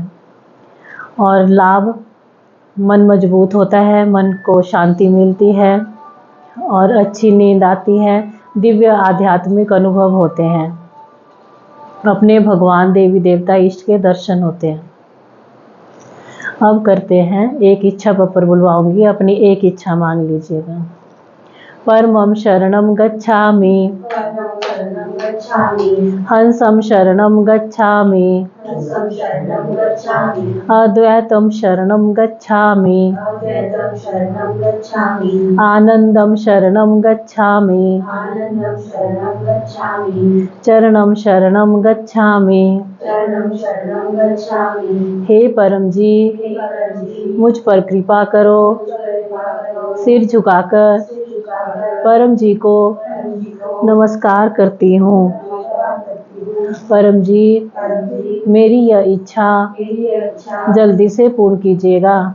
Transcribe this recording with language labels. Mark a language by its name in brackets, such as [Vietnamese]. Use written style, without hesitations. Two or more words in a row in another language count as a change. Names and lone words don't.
[Hindi] और लाभ, मन मजबूत होता है, मन को शांति मिलती है और अच्छी नींद आती है, दिव्य आध्यात्मिक अनुभव होते हैं, अपने भगवान देवी देवता इष्ट के दर्शन होते हैं। अब करते हैं एक इच्छा पर बुलवाऊंगी, अपनी एक इच्छा मांग लीजिएगा। [Sanskrit] परमं शरणं गच्छामि, हंसं शरणं गच्छामि, अद्वैतं शरणं गच्छामि, आनंदं शरणं गच्छामि, चरणं शरणं गच्छामि। [Hindi] हे परम जी, मुझ पर कृपा करो। सिर झुकाकर परम जी को नमस्कार करती हूँ। परम जी, मेरी यह इच्छा जल्दी से पूर्ण कीजिएगा।